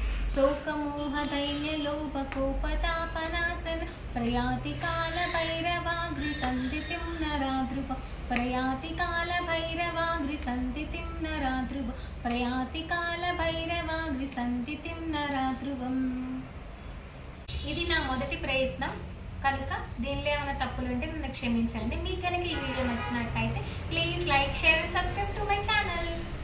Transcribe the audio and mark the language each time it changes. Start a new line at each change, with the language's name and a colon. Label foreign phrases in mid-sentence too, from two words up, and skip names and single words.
Sanskrit: शोकमोहदैन्यलोभकोपतापनाशन प्रयाति कालभैरवाग्रिसन्धितिं नराध्रुवं प्रयाति कालभैरवाग्रिसन्धितिं नराध्रुवं प्रयाति कालभैरवाग्रिसन्धितिं नराध्रुवं
Telugu: ఇది నా మొదటి ప్రయత్నం కనుక దీనిలో ఏమైనా తప్పులు ఉంటే నన్ను క్షమించండి. మీకు కనుక ఈ వీడియో నచ్చినట్లయితే
English: please like share and subscribe to my channel.